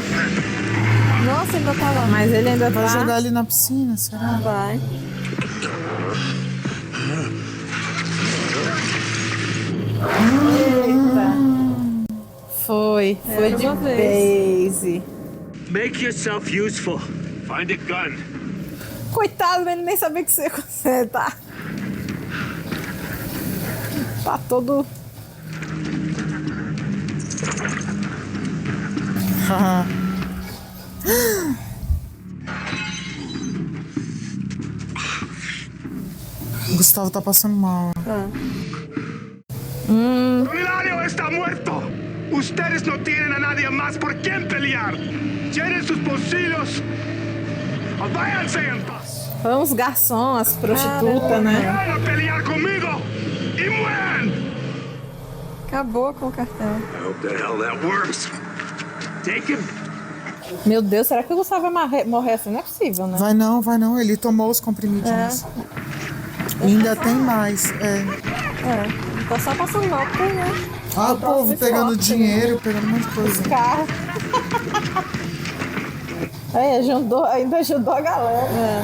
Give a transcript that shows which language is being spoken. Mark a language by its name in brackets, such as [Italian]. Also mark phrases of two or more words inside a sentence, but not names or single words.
[Portuguese] Nossa, ainda tá lá. mas ele ainda Vai tá. jogar ele na piscina, será? Vai. Foi de uma base. [English] Make yourself useful. Find a gun. [Portuguese] Coitado, ele nem sabia que você tá. Tá todo. O Gustavo tá passando mal. [Spanish] Hilario está muerto. Ustedes no tienen a nadie más por quien pelear. Llenen sus bolsillos. O váyanse en paz. [Portuguese] Vamos, garçom, as prostitutas, né? [Spanish] Vayan a pelear conmigo y mueran. [Portuguese] Acabou com o cartel. [English] I hope the hell that works. Take him. [Portuguese] Meu Deus, será que o Gustavo vai morrer assim? Não é possível, né? Vai não. Ele tomou os comprimidinhos. E ainda tem mais. Tá só passando mal, porque, né? Ah, o povo muito pegando forte, dinheiro, pegando um monte de coisa. Cara. Ainda ajudou a galera.